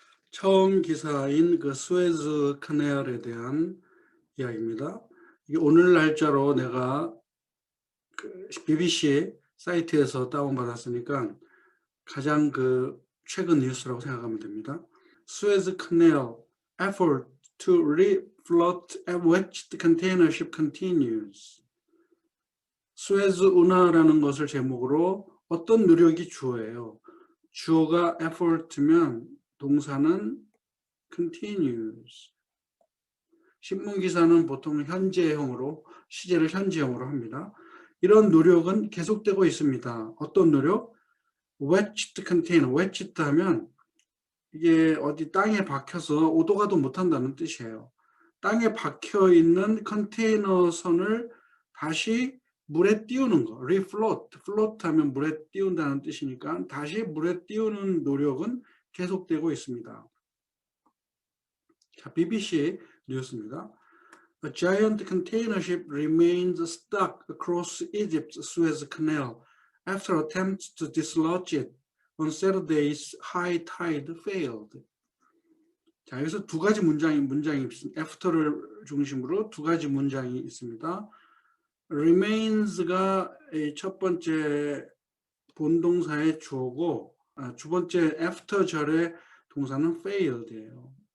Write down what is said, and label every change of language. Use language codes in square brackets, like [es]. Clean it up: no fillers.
[ko] 처음 기사인 그 스웨즈 카넬에 대한 이야기입니다. 이게 오늘 날짜로 내가 그 BBC 사이트에서 다운받았으니까 가장 그 최근 뉴스라고 생각하면 됩니다. [en] 스웨즈 카넬 effort to refloat a wedged container ship continues. [ko] 스웨즈 운하라는 것을 제목으로 어떤 노력이 주어예요. 주어가 effort면 동사는 continues. 신문기사는 보통 현재형으로, 시제를 현재형으로 합니다. 이런 노력은 계속되고 있습니다. 어떤 노력? wedged container, wedged 하면 이게 어디 땅에 박혀서 오도 가도 못한다는 뜻이에요. 땅에 박혀있는 컨테이너 선을 다시 물에 띄우는 거, refloat, float 하면 물에 띄운다는 뜻이니까 다시 물에 띄우는 노력은 계속되고 있습니다. 자, BBC 뉴스입니다. [en] A giant container ship remains stuck across Egypt's Suez Canal after attempts to dislodge it on Saturday's high tide failed. [ko] 자, 여기서 두 가지 문장이 있습니다. after를 중심으로 두 가지 문장이 있습니다. remains가 첫 번째 본동사의 주어고, 두 번째 after 절의 동사는 failed예요.